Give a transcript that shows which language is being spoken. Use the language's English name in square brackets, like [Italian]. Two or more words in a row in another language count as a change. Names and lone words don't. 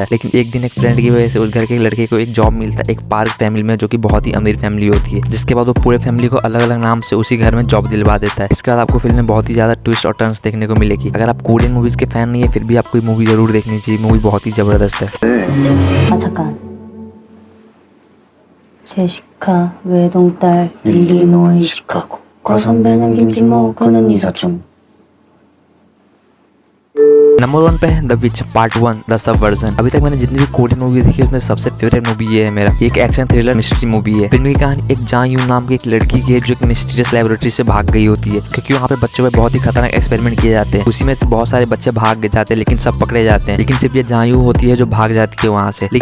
[Hindi] लेकिन एक दिन एक फ्रेंड की वजह से उस घर के लड़के को एक जॉब मिलता है एक पार्क फैमिली में जो कि बहुत ही अमीर फैमिली होती है, जिसके बाद वो पूरे फैमिली को अलग अलग नाम से उसी घर में जॉब दिलवा देता है। इसके बाद आपको फिल्म में बहुत ही ज्यादा [English] twist and turns [Hindi] देखने को मिलेगी। अगर आप [English] Korean movies [Hindi] के फैन नहीं है फिर भी आपको मूवी जरूर देखनी चाहिए, मूवी बहुत ही जबरदस्त है। [Korean] 잠깐. 제시카 외동딸 일리노이 시카고. 거선배는 김치모 그는 이사촌. [Hindi] नंबर 1 पे है द विच पार्ट 1 द सब वर्जन। अभी तक मैंने जितनी भी [English] Korean movie [Hindi] देखी उसमें सबसे [English] favourite movie [Hindi] ये है मेरा। एक [English] action thriller mystery movie [Hindi] है। फिल्म की कहानी एक जान यू नाम की एक लड़की की है जो एक [English] mysterious laboratory [Hindi] से भाग गई होती है, क्योंकि वहाँ पे बच्चों पे बहुत ही खतरनाक एक्सपेरिमेंट किए जाते हैं। उसी में से बहुत सारे बच्चे भाग जाते हैं लेकिन सब पकड़े जाते हैं, लेकिन सिर्फ ये जान यू होती है जो भाग जाती है वहाँ से।